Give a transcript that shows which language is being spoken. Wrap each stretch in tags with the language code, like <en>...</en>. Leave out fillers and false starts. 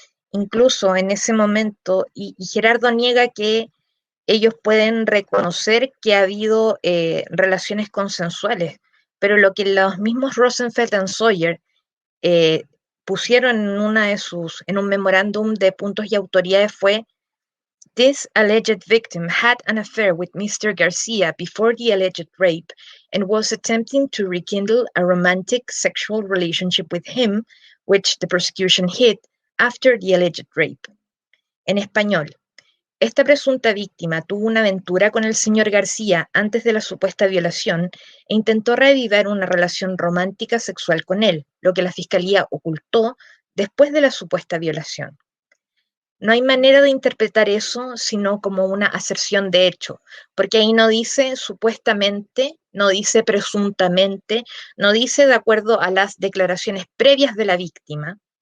<es>Incluso en ese momento, y Gerardo niega que ellos pueden reconocer que ha habido relaciones consensuales, pero lo que los mismos Rosenfeld y Sawyer pusieron en un memorándum de puntos y autoridades fue</es> <en>This alleged victim had an affair with Mr. Garcia before the alleged rape and was attempting to rekindle a romantic sexual relationship with him, which the prosecution hid after the alleged rape.</en> <es>En español, esta presunta víctima tuvo una aventura con el señor García antes de la supuesta violación e intentó reavivar una relación romántica sexual con él, lo que la fiscalía ocultó después de la supuesta violación. No hay manera de interpretar eso sino como una aserción de hecho, porque ahí no dice supuestamente, no dice presuntamente, no dice de acuerdo a las declaraciones previas de la víctima.</es>